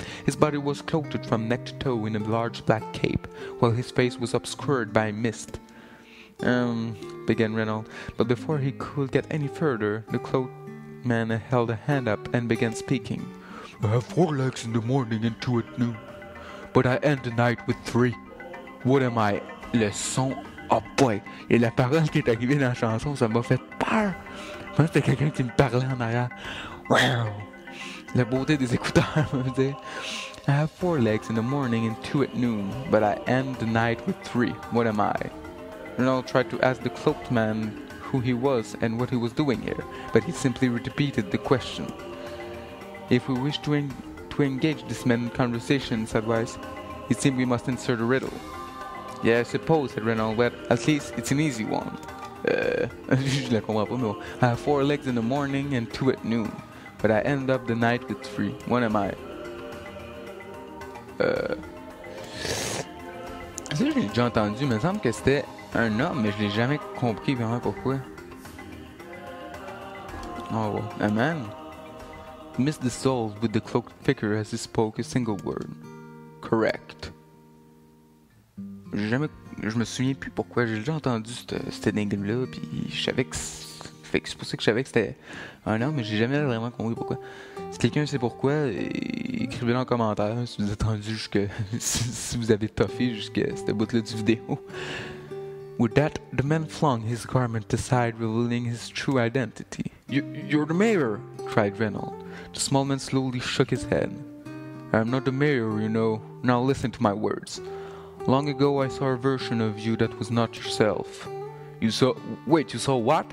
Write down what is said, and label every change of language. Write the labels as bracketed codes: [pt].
[en] His body was clothed from neck to toe in a large black cape, while his face was obscured by mist. Began Reynolds, but before he could get any further, the cloaked man held a hand up and began speaking. I have 4 legs in the morning and 2 at noon, but I end the night with 3. What am I? [fr] Le son. [en] Oh boy! [fr] Et la parole qui est arrivée dans la chanson, ça m'a fait peur! Je pense que c'était quelqu'un qui me parlait en arrière. Wow! La beauté des écouteurs, je veux dire. [en] I have 4 legs in the morning and 2 at noon, but I end the night with 3. What am I? Reynolds tried to ask the cloaked man who he was and what he was doing here, but he simply repeated the question. If we wish to engage this man in conversation, said Weiss, it seems we must insert a riddle. Yeah, I suppose, said Reynolds, but at least it's an easy one. [fr] Je la comprends pas, mais bon. [en] I have 4 legs in the morning and 2 at noon, but I end up the night with 3. What am I? [fr] Ça, je l'ai déjà entendu, mais il me semble que c'était un homme, mais je l'ai jamais compris vraiment pourquoi. [en] Oh, well. A man? The mist dissolved with the cloaked figure as he spoke a single word. Correct. [fr] Je me souviens plus pourquoi. J'ai déjà entendu cette énigme-là, puis je savais que c'est pour ça que je savais que c'était un homme, mais j'ai jamais vraiment compris pourquoi. Si quelqu'un sait pourquoi, écrivez-le en commentaire si vous êtes rendu si vous avez toffé jusqu'à cette bout-là du vidéo. [en] With that, the man flung his garment aside, revealing his true identity. You're the mayor! Cried Reynolds. The small man slowly shook his head. I'm not the mayor, you know. Now listen to my words. Long ago I saw a version of you that was not yourself. You saw... Wait, you saw what?